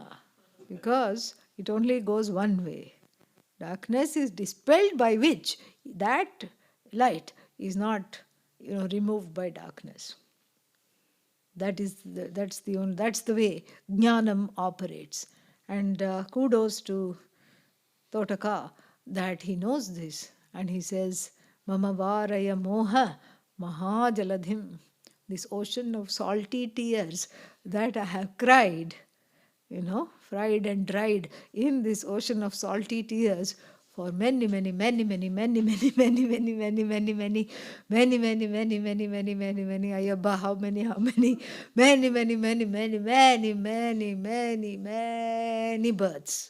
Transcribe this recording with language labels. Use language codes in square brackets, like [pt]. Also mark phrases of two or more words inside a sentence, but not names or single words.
[en] Because it only goes one way. Darkness is dispelled by which that light is not, removed by darkness. That's the way jnanam operates. And kudos to Totaka that he knows this, and he says, [sa] Mama varaya moha mahajaladhim. [en] This ocean of salty tears that I have cried, fried and dried in this ocean of salty tears for many, many, many, many, many, many, many, many, many, many, many, many, many, many, many, many, many, many, Ayabba, how many, many, many, many, many, many, many, many, many births.